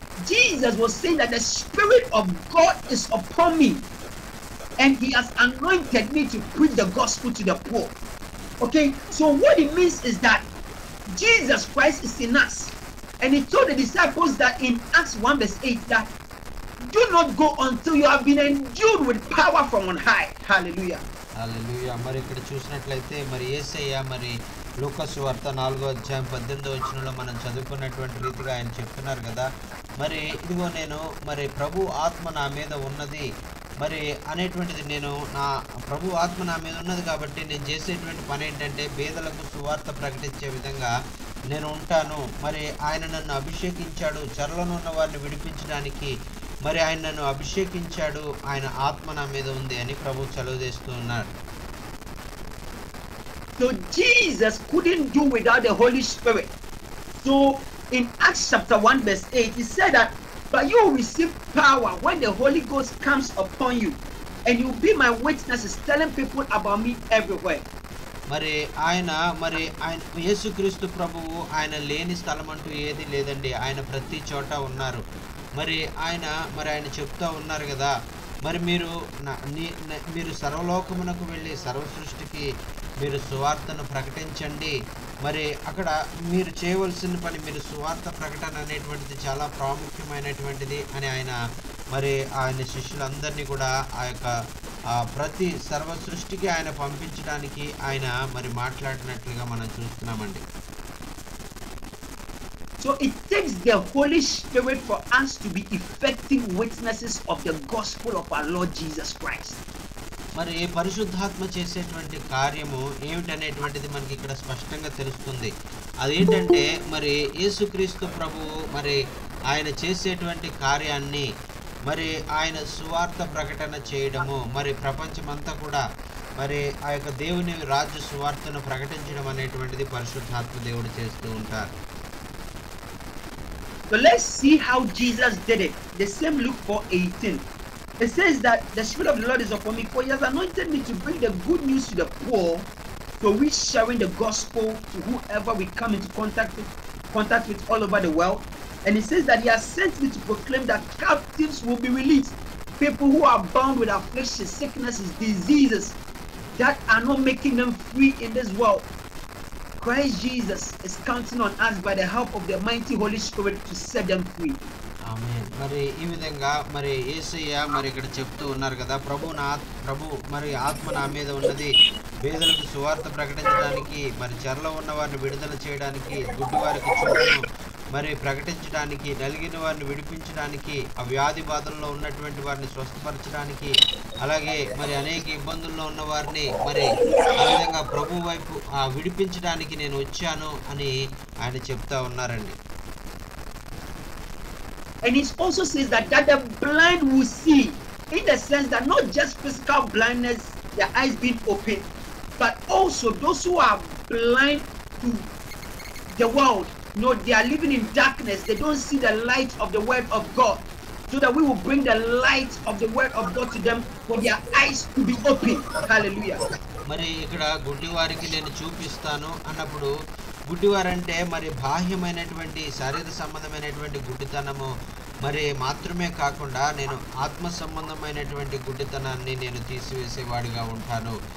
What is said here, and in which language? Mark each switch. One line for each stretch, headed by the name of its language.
English: Jesus was saying that the Spirit of God is upon me and he has anointed me to preach the gospel to the poor. Okay, so what it means is that Jesus Christ is in us, and he told the disciples that in Acts 1 verse 8 that do not go until you have been endued with power from on high. Hallelujah.
Telugu: హల్లెలూయా. మరి ఇక్కడ చూసినట్లయితే మరి యేసయ్య మరి లూకా సువార్త 4వ అధ్యాయం 18వ వచనంలో మనం చదువుకున్నటువంటి రీతిగా ఆయన చెప్తున్నారు కదా, మరి ఇదిగో నేను మరి ప్రభు ఆత్మ నా మీద ఉన్నది మరి అనేటువంటిది, నేను నా ప్రభు ఆత్మ నా మీద ఉన్నది కాబట్టి నేను చేసేటువంటి పని ఏంటంటే పేదలకు సువార్త ప్రకటించే విధంగా నేను ఉంటాను. మరి ఆయన నన్ను అభిషేకించాడు చెరలోనున్న ఉన్న వారిని విడిపించడానికి. మరి ఆయన నన్ను అభిషేకించాడు, ఆయన ఆత్మ నా మీద ఉంది అని ప్రభు చలువజేస్తూ ఉన్నాడు.
English: So Jesus couldn't do without the Holy Spirit. So in Acts chapter 1 verse 8 he said that but you will receive power when the Holy Ghost comes upon you and you will be my witnesses, telling people about me everywhere.
Telugu: మరి ఆయన యేసుక్రీస్తు ప్రభువు ఆయన లేని స్థలం అంటూ ఏది లేదండి. ఆయన ప్రతి చోట ఉన్నారు. మరి ఆయన చెప్తా ఉన్నారు కదా, మరి మీరు సర్వలోకమునకు వెళ్ళి సర్వ సృష్టికి మీరు సువార్తను ప్రకటించండి. మరి అక్కడ మీరు చేయవలసిన పని, మీరు సువార్త ప్రకటన అనేటువంటిది చాలా ప్రాముఖ్యమైనటువంటిది అని ఆయన శిష్యులందరినీ కూడా ఆ యొక్క ప్రతి సర్వ సృష్టికి ఆయన పంపించడానికి ఆయన మరి మాట్లాడినట్లుగా మనం చూస్తున్నామండి.
English: So it takes the Holy Spirit for us to be effective witnesses of the gospel of our Lord Jesus Christ.
Telugu: మరి పరిశుద్ధాత్మ చేసేటువంటి కార్యము ఏమిటనేటువంటిది మనకి ఇక్కడ స్పష్టంగా తెలుస్తుంది. అదేంటంటే మరి యేసుక్రీస్తు ప్రభువు మరి ఆయన చేసేటువంటి కార్యాన్ని మరి ఆయన సువార్త ప్రకటన చేయడము, మరి ప్రపంచమంతా కూడా మరి ఆ యొక్క దేవుని రాజ్య సువార్తను ప్రకటించడం అనేటువంటిది పరిశుద్ధాత్మ దేవుడు చేస్తూ ఉంటారు.
English: So let's see how Jesus did it. The same Luke 4:18. It says that the Spirit of the Lord is upon me, for he has anointed me to bring the good news to the poor, so we sharing the gospel to whoever we come into contact with all over the world. And it says that he has sent me to proclaim that captives will be released, people who are bound with afflictions, sicknesses, diseases that are not making them free in this world. Christ Jesus is counting on us by the help of the mighty Holy Spirit to set them free.
Telugu: ఆమేన్. మరి ఈ విధంగా మరి యేసయ్య మరి ఇక్కడ చెప్తూ ఉన్నారు కదా, ప్రభు మరి ఆత్మ నా మీద ఉన్నది పేదలకు సువార్త ప్రకటించడానికి, మరి చెరలో ఉన్న వారిని విడుదల చేయడానికి, గుడ్డివారికి చూపును మరి ప్రకటించడానికి, నలిగిన వారిని విడిపించడానికి, ఆ వ్యాధి బాధల్లో ఉన్నటువంటి వారిని స్వస్థపరచడానికి, అలాగే మరి అనేక ఇబ్బందుల్లో ఉన్న వారిని మరి ఆ విధంగా ప్రభు వైపు విడిపించడానికి నేను వచ్చాను అని ఆయన చెప్తా ఉన్నారండి.
English: And it also says that the blind will see, in the sense that not just physical blindness, their eyes being open, but also those who are blind to the world. They are living in darkness. They don't see the light of the word of God. So that we will bring the light of the word of God to them for their eyes to be open. Hallelujah.
Telugu: మరి ఇక్కడ గుడ్డివారికి నేను చూపిస్తాను అన్నప్పుడు గుడ్డివారంటే మరి బాహ్యమైనటువంటి శారీర సంబంధమైనటువంటి గుడ్డితనము మరి మాత్రమే కాకుండా నేను ఆత్మ సంబంధమైనటువంటి గుడ్డితనాన్ని నేను తీసివేసేవాడిగా ఉంటాను.